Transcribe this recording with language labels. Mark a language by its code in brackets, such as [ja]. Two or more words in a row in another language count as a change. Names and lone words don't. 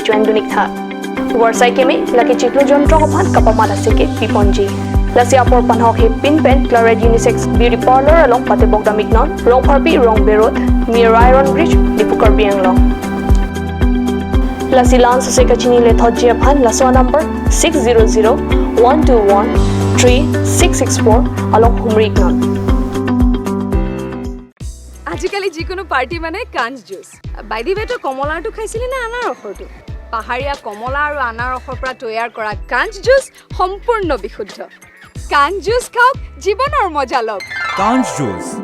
[mjw] chuendunik tha war saikimi laki chiklu jontro kophan kapamala seke piponji lasi apor panhok he pinpen Chloride Unisex Beauty Parlor along patebok damiknon rong parbi rong berot near Iron Bridge dipukar bianglong Lasi Lance Sekachini le Thojia Phan Laswa number 600-121-3664 along Humriknon. [as] আজিকালি যিকোনো পাৰ্টি মানে কাঞ্জ জুচ বাই দি বেটো কমলাটো খাইছিলি না আনাৰ ৰসটো পাহাৰীয়া কমলা আৰু আনাৰ ৰসৰ পৰা তৈয়াৰ কৰা কাঞ্জ জুচ সম্পূৰ্ণ বিশুদ্ধ কাঞ্জ জুচ খাওক জীৱনৰ মজা লওক কাঞ্জ জুচ